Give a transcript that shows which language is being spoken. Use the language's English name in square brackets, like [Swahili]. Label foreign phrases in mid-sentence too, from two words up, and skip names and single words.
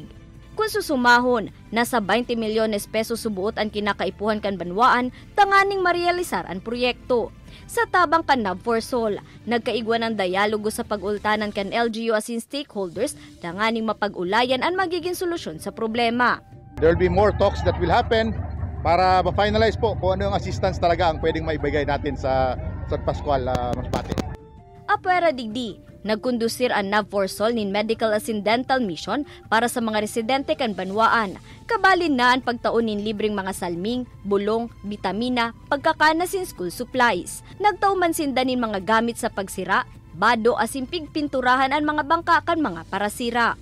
[Bikol] Kung susumahon, nasa 20 [Spanish] milyones pesos [Bikol] subuot ang kinakaipuhan kan banwaan tanganing marealisar ang proyekto. Sa tabang kan NAVFORSOL, nagkaigwan ng dialogo sa pag-ultanan kan LGU asin stakeholders tanganing mapag-ulayan ang magiging solusyon sa problema. [English] There will be more talks that will happen [Filipino] para ma-finalize po kung ano yung assistance talaga ang pwedeng maibigay natin sa San Pascual, Masbate. [Bikol] Apwera digdi, nagkondusir ang NAVFORSOL nin medical asin [English] dental mission [Bikol] para sa mga residente kan banwaan. Kabalin na ang pagtaon nin libreng mga salming, bulong, bitamina, pagkakanasin [English] school supplies. [Bikol] Nagtauman sinda nin mga gamit sa pagsira, bado asin pigpinturahan ang mga bangka kan mga parasira.